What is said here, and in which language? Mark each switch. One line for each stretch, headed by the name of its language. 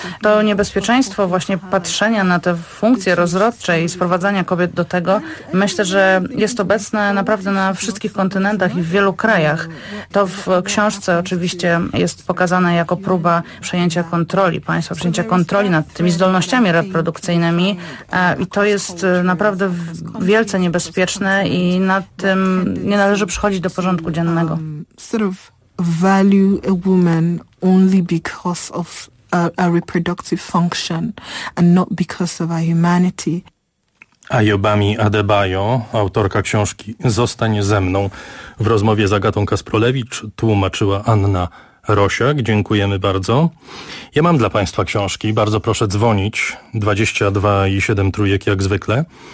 Polish: To niebezpieczeństwo właśnie patrzenia na te funkcje rozrodcze i sprowadzania kobiet do tego, myślę, że jest obecne naprawdę na wszystkich kontynentach i w wielu krajach. To w książce oczywiście jest pokazane jako próba przejęcia kontroli państwa, przejęcia kontroli nad tymi zdolnościami reprodukcyjnymi i to jest naprawdę wielce niebezpieczne i nad tym nie należy przychodzić do porządku dziennego.
English: Sort of value a woman only because of a reproductive function and not because of her humanity.
Polish: Ayobami Adebayo, autorka książki Zostań ze mną, w rozmowie z Agatą Kasprolewicz tłumaczyła Anna Rosiak. Dziękujemy bardzo. Ja mam dla państwa książki. Bardzo proszę dzwonić. 22 i 7 trójek jak zwykle.